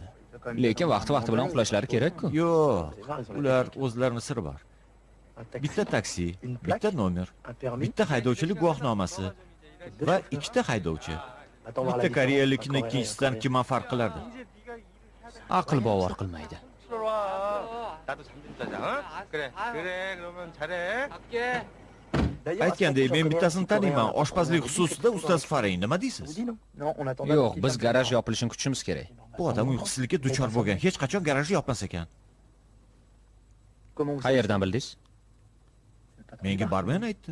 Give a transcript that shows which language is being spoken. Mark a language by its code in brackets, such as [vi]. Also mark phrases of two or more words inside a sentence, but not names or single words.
[uz] Lekin vaqti bilan uxlashlari kerak-ku. Yo'q, ular o'zlarining siri bor. Bitta taksi, bitta nomer, bitta haydovchilik guvohnomasi va ikkita haydovchi. Bitta koreyalikni ikkinchisidan kimdan farq qilardi? Aql bovar qilmaydi. [ko] 나도 잠 좀 자자. 그래 그러면 잘해. [uz] Aytgandek, men bittasini taniyman. Oshpazlik xususida ustasi Faring. Nima deysiz? Yo'q, biz garaj yopilishini kutishimiz kerak. Bu odam uyqusizlikka duchor bo'lgan. Hech qachon garajni yopmas ekan. Qayerdan bildingiz? Menga barmen aytdi.